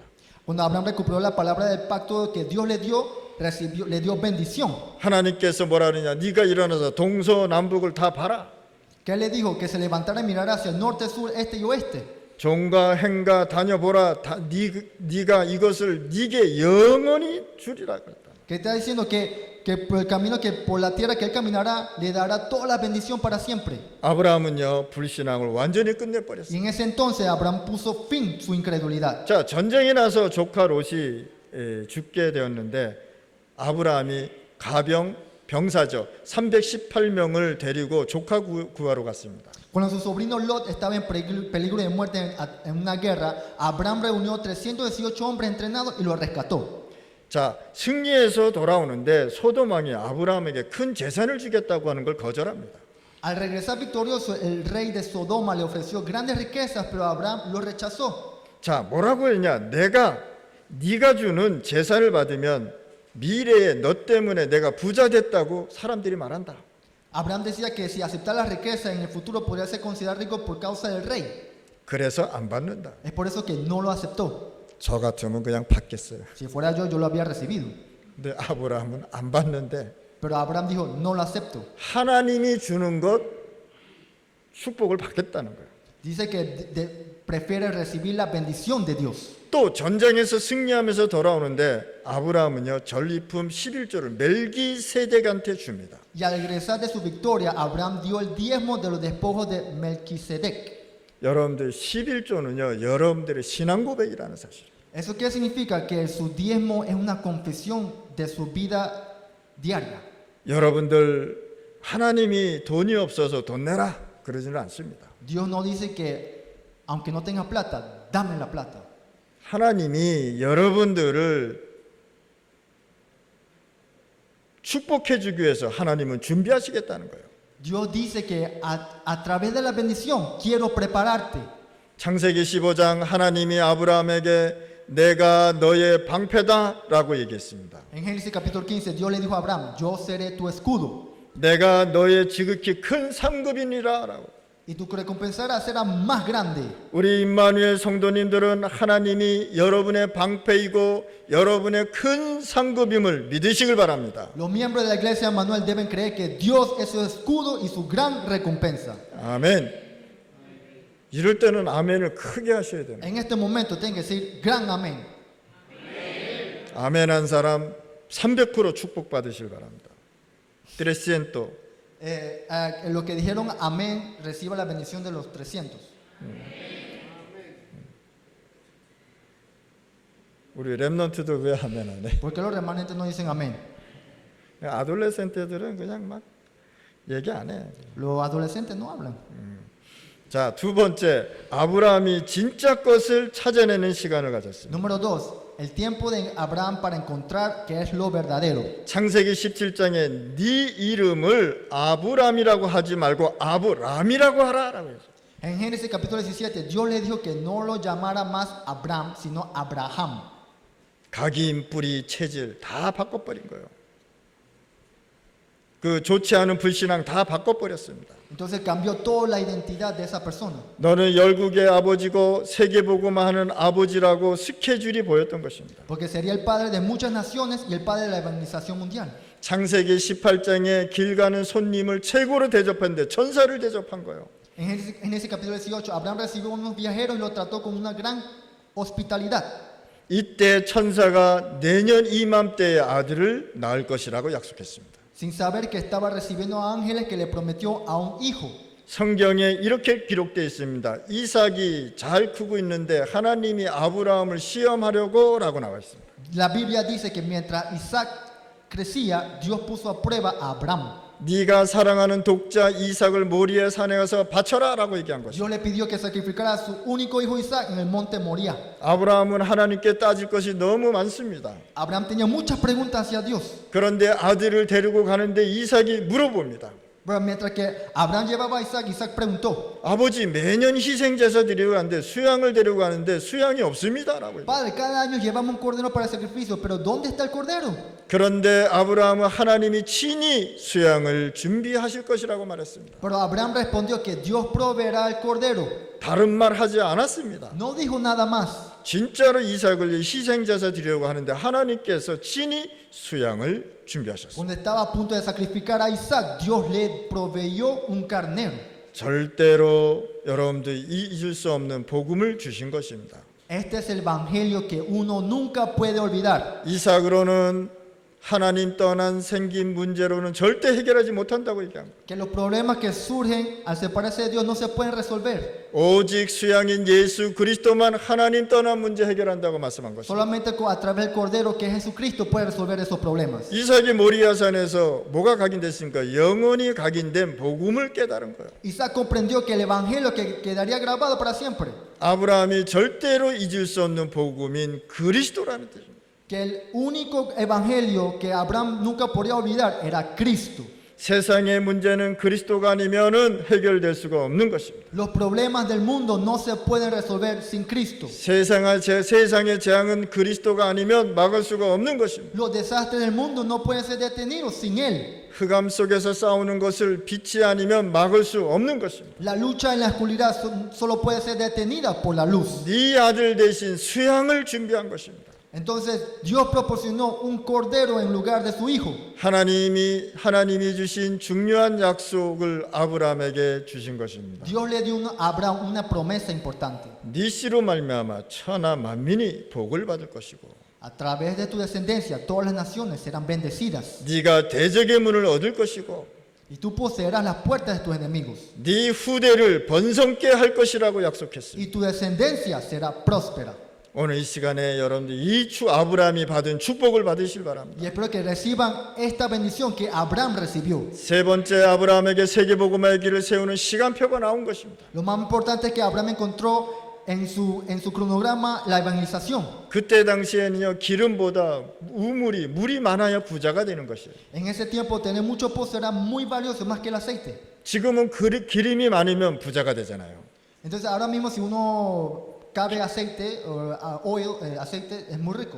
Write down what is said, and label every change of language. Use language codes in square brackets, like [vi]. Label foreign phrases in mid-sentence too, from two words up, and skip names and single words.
[es] Cuando Abraham recuperó la palabra del pacto que Dios le dio, le dio bendición. [ko] 하나님께서 뭐라 그러냐? 네가 일어나서 동서남북을 다 봐라. [es] ¿Qué le dijo? Que se levantara y mirara hacia el norte, sur, este y oeste. [ko] 종과 행가 다녀보라. 네가 이것을 네게 영원히 주리라 그랬다. [es] Que está diciendo que por el camino que por la tierra que él caminará le dará toda la bendición para siempre. [ko] 아브라함은요 불신앙을 완전히 끝내버렸어요. [es] Y en ese entonces Abraham puso fin a su incredulidad. [ko] 자, 전쟁이 나서 조카 롯이 죽게 되었는데 아브라함이 가병 병사죠 318명을 데리고 조카 구하러 갔습니다. [es] Cuando su sobrino Lot estaba en peligro de muerte en una guerra, Abraham reunió 318 hombres entrenados y lo rescató. [ko] 자, 승리해서 돌아오는데 소돔 왕이 아브라함에게 큰 재산을 주겠다고 하는 걸 거절합니다. [es] Al regresar victorioso, el rey de Sodoma le ofreció grandes riquezas, pero Abraham lo rechazó. [ko] 자, 뭐라고 했냐? 네가 주는 재산을 받으면 미래에 너 때문에 내가 부자 됐다고 사람들이 말한다. [es] Abraham decía que si aceptara las riquezas en el futuro podría ser considerado rico por causa del rey. [ko] 그래서 안 받는다. [es] Es por eso que no lo aceptó. [ko] 저 같으면 그냥 받겠어요. [es] Si fuera yo lo habría recibido. [ko] 근데 아브라함은 안 받는데 [es] Pero Abraham dijo, no lo acepto. [ko] 하나님이 주는 것 축복을 받겠다는 거예요. [es] Dice que prefiere recibir la bendición de Dios. [ko] 또 전쟁에서 승리하면서 돌아오는데 아브라함은요 전리품 11조를 멜기세덱한테 줍니다. [es] Y al regresar de su victoria, Abraham dio el diezmo de los despojos de Melquisedec. [ko] 여러분들 11조는요 여러분들의 신앙 고백이라는 사실. [es] ¿Eso qué significa? Que su diezmo es una confesión de su vida diaria. [ko] 여러분들 하나님이 돈이 없어서 돈 내라 그러지는 않습니다. [es] Dios no dice que aunque no tenga plata, dame la plata. [ko] 하나님이 여러분들을 축복해 주기 위해서 하나님은 준비하시겠다는 거예요. [es] Dios dice que a través de la bendición quiero prepararte. [ko] 창세기 15장 하나님이 아브라함에게 내가 너의 방패다라고 얘기했습니다. [es] En Génesis capítulo 15, Dios le dijo a Abraham, yo seré tu escudo. [ko] 내가 너의 지극히 큰 상급이니라라고. [es] y tu recompensa será más grande. [ko] 우리 임마누엘 성도님들은 하나님이 여러분의 방패이고 여러분의 큰 상급임을 믿으시길 바랍니다. [es] Los miembros de la iglesia Manuel deben creer que Dios es su escudo y su gran recompensa. [ko] 아멘. 이럴 때는 아멘을 크게 하셔야 됩니다. [es] En este momento tienen que decir gran amén. [ko] 아멘 한 사람 300% 축복받으실 바랍니다. 300. [es] Los que dijeron amén reciba la bendición de los 300. [ko] 우리 렘넌트도 왜 아멘 안 해? [es] ¿Por qué los remanentes no dicen amén? [ko] 아돌레센트들은 그냥 막 얘기 안 해. [es] Los adolescentes no hablan. [ko] 자, 두 번째, 아브라함이 진짜 것을 찾아내는 시간을 가졌습니다. [es] Número 2, el tiempo de Abraham para encontrar qué es lo verdadero. [ko] 창세기 17장에 네 이름을 아브람이라고 하지 말고 아브람이라고 하라라고 했어요. [es] En Génesis capítulo 17, Dios le dijo que no lo llamara más Abraham, sino Abraham. [ko] 각인, 뿌리, 체질 다 바꿔버린 거예요. 그 좋지 않은 불신앙 다 바꿔버렸습니다. [es] Entonces cambió toda la identidad de esa persona. [ko] 너는 열국의 아버지고 세계복음화하는 아버지라고 스케줄이 보였던 것입니다. [es] Porque sería el padre de muchas naciones y el padre de la evangelización mundial. [ko] 창세기 18장에 길 가는 손님을 최고로 대접했는데 천사를 대접한 거예요. [es] En Génesis capítulo 18, Abraham recibió unos viajeros y los trató con una gran hospitalidad. [ko] 이때 천사가 내년 이맘때에 아들을 낳을 것이라고 약속했습니다. [es] Sin saber que estaba recibiendo a ángeles que le prometió a un hijo. [ko] 성경에 이렇게 기록되어 있습니다. 이삭이 잘 크고 있는데 하나님이 아브라함을 시험하려고 라고 나와 있습니다. [es] La Biblia dice que mientras Isaac crecía, Dios puso a prueba a Abraham. [ko] 네가 사랑하는 독자 이삭을 모리아 산에 가서 바쳐라 라고 얘기한 것입니다. [es] Dios le pidió que sacrificara a su único hijo Isaac en el monte Moría. [ko] 아브라함은 하나님께 따질 것이 너무 많습니다. [es] Abraham tenía muchas preguntas hacia Dios. [ko] 그런데 아들을 데리고 가는데 이삭이 물어봅니다. [es] Pero mientras que Abraham llevaba a Isaac, Isaac preguntó: [ko] 아버지 매년 희생제사 드리고 가는데 수양을 데리고 가는데 수양이 없습니다 라고. [es] Padre, cada año llevamos un cordero para el sacrificio, pero ¿dónde está el cordero? [ko] 그런데 아브라함은 하나님이 친히 수양을 준비하실 것이라고 말했습니다. [es] Pero Abraham respondió que Dios proveerá el cordero. [ko] 다른 말 하지 않았습니다. [es] No dijo nada más. [ko] 진짜로 이삭을 희생제사 드리려고 하는데 하나님께서 친히 수양을 준비하셨습니다. [es] Cuando estaba a punto de sacrificar a Isaac, Dios le proveyó un carnero. [ko] 절대로 여러분들이 잊을 수 없는 복음을 주신 것입니다. [es] Este es el evangelio que uno nunca puede olvidar. [ko] 이삭으로는 하나님 떠난 생긴 문제로는 절대 해결하지 못한다고 얘기합니다. [es] Que los problemas que surgen al separarse de Dios no se pueden resolver. [ko] 오직 수양인 예수 그리스도만 하나님 떠난 문제 해결한다고 말씀한 것입니다. [es] Solamente a través del cordero que es Jesucristo puede resolver esos problemas. [ko] 이삭이 모리아산에서 뭐가 각인됐습니까? 영원히 각인된 복음을 깨달은 거예요. [es] Isaac comprendió que el evangelio que quedaría grabado para siempre. [ko] 아브라함이 절대로 잊을 수 없는 복음인 그리스도라는 뜻입니다. [es] Que el único evangelio que Abraham nunca podría olvidar era Cristo. [ko] 세상의 문제는 그리스도가 아니면은 해결될 수가 없는 것입니다. [es] Los problemas del mundo no se pueden resolver sin Cristo. [ko] 세상의 재앙은 그리스도가 아니면 막을 수가 없는 것입니다. [es] Los desastres del mundo no pueden ser detenidos sin Él. [ko] 흑암 속에서 싸우는 것을 빛이 아니면 막을 수 없는 것입니다. [es] La lucha en la oscuridad solo puede ser detenida por la luz. [ko] 네 아들 대신 수양을 준비한 것입니다. [es] Entonces Dios proporcionó un cordero en lugar de su hijo. [ko] 하나님이 주신 중요한 약속을 아브라함에게 주신 것입니다. [es] Dios le dio a Abraham una promesa importante. [ko] 네 씨로 말미암아 천하 만민이 복을 받을 것이고 [es] A través de tu descendencia todas las naciones serán bendecidas. [ko] 네가 대적의 문을 얻을 것이고 [es] Y tú poseerás las puertas de tus enemigos. [ko] 네 후대를 번성케 할 것이라고 약속했습니다. [es] Y tu descendencia será próspera. [ko] 오늘 이 시간에 여러분들 이 아브라함이 받은 축복을 받으실 바랍니다. [es] Y espero que reciban esta bendición que Abraham recibió. [ko] 세 번째 아브라함에게 세계복음화의 길을 세우는 시간표가 나온 것입니다. [es] Lo más importante es que Abraham encontró en su cronograma la evangelización. [ko] 그때 당시에는요 기름보다 물이 많아야 부자가 되는 것이에요. [es] En ese tiempo tener mucho pozo era muy valioso más que el aceite. [ko] 지금은 기름이 많으면 부자가 되잖아요. [es] Entonces ahora mismo si uno cabe aceite, aceite es muy rico.